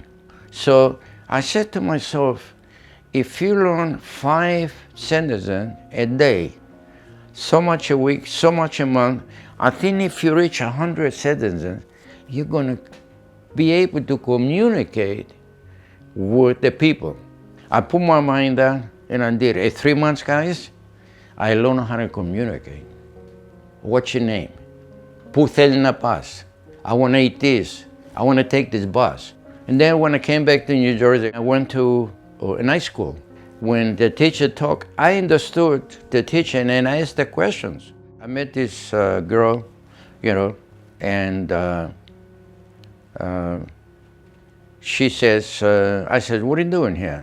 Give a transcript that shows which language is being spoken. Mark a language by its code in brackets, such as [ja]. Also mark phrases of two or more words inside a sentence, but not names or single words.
[en] So I said to myself, if you learn 5 sentences a day, so much a week, so much a month, I think if you reach 100 sentences, you're gonna be able to communicate with the people. I put my mind down and I did it. 3 months, guys, I learned how to communicate. What's your name? [el] Πού θέλεις να πας? [en] I want to eat this. I want to take this bus. And then when I came back to New Jersey, I went to a night school. When the teacher talked, I understood the teacher and I asked the questions. I met this girl, and she says, I said, what are you doing here?